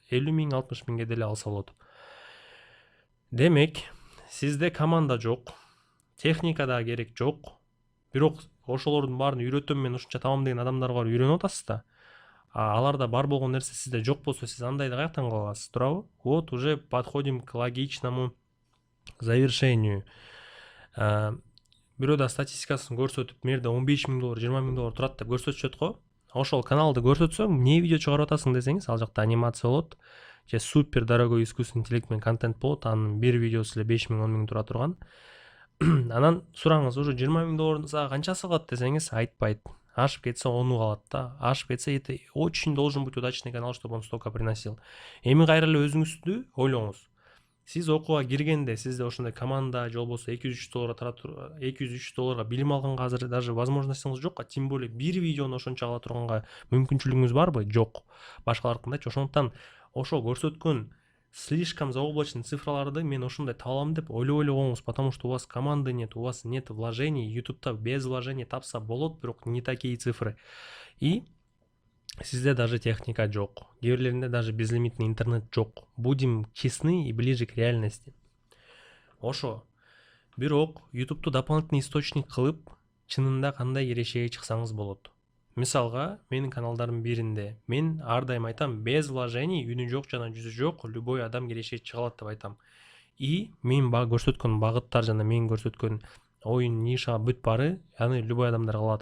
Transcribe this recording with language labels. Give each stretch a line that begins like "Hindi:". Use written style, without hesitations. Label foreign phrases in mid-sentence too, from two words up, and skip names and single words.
Kyrgyz: 50,000, 60,000 деле алса болот. Демек, сизде команда жок, техника да керек жок. Бирок ошолордун баарын үйрөтөм мен, ушунча табам деген адамдарга үйрөнүп атасыз да. Аларда бар болгон нерсе сизде жок болсо, сиз андайды каяктан кыла аласыз, туурабы?
Russian: Вот уже подходим к логичному завершению.
Kyrgyz: Бирөөдө статистикасын көрсөтүп, мерде $15,000, $20,000 турат деп көрсөтүшөт го. Ошол каналды көрсөтсөң, эмне видео чыгарып атасың десеңиз, ал жакта анимация болот, же
Russian: супер дорогой искусственный интеллект
Kyrgyz: менен контент болот. Анын бир видеосу эле 5,000, 10,000 тура турган. Анан сураңыз, уже $20,000 сага канчасы калат десеңиз, айтпайт. Ашып кетсе 10 калат да. Ашып кетсе
Russian: это очень должен быть удачный канал, чтобы он столько приносил.
Kyrgyz: Эми кайра эле өзүңүздү ойлоңуз. Сиз окууга киргенде сизде ошондой команда же болбосо $200 билим алганга азыр
Russian: даже возможностуңуз
Kyrgyz: жок,
Russian: тем более
Kyrgyz: бир видеону ошончо ала турганга мүмкүнчүлүгүңүз барбы? Жок. Башкалардыкындайчы. Ошондуктан ошо көрсөткөн
Russian: слишком заоблачный
Kyrgyz: цифраларды мен ошондой таба алам деп ойлобоңуз,
Russian: потому что у вас команды нет, у вас нет вложений.
Kyrgyz: YouTube'да
Russian: без вложений
Kyrgyz: тапса болот, бирок
Russian: не такие цифры.
Kyrgyz: И сизде даже техника жок. Кээ бирлеринде
Russian: даже безлимитный интернет
Kyrgyz: жок.
Russian: Будем честны и ближе к реальности.
Kyrgyz: Ошо. Бирок YouTube'ду
Russian: дополнительный источник
Kyrgyz: кылып, чынында кандай эрешеге чыксаңыз болот. Мисалга, менин каналдарымдын биринде мен ар дайым айтам,
Russian: без вложений,
Kyrgyz: үнү жок жана жүзү жок, любой адам эрешеге чыга алат деп айтам. И мен көрсөткөн багыттар жана мен көрсөткөн оюн нишага бүт бары, аны любой адамдар кыла алат.